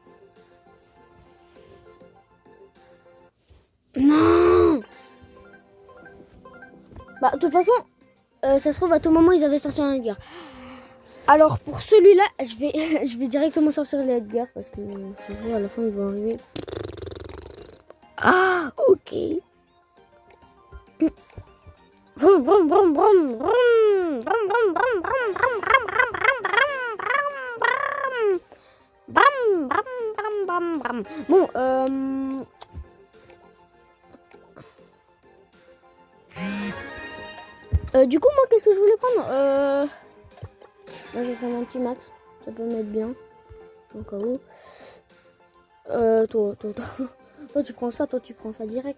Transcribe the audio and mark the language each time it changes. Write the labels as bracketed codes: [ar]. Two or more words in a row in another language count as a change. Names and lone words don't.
[fr] Non! Bah, de toute façon, ça se trouve, à tout moment, ils avaient sorti un Edgar. Alors, pour celui-là, je vais directement sortir les Edgar parce que ça se trouve, à la fin, ils vont arriver. Ah, ok. Vroom, vroom, vroom, vroom, vroom. Vroom, vroom, vroom, vroom, vroom, vroom, vroom, vroom, vroom, vroom, vroom, vroom. Bon, du coup, moi, qu'est-ce que je voulais prendre? Moi, je vais prendre un petit max. Ça peut m'être bien. Au cas où. Toi, tu prends ça, tu prends ça direct.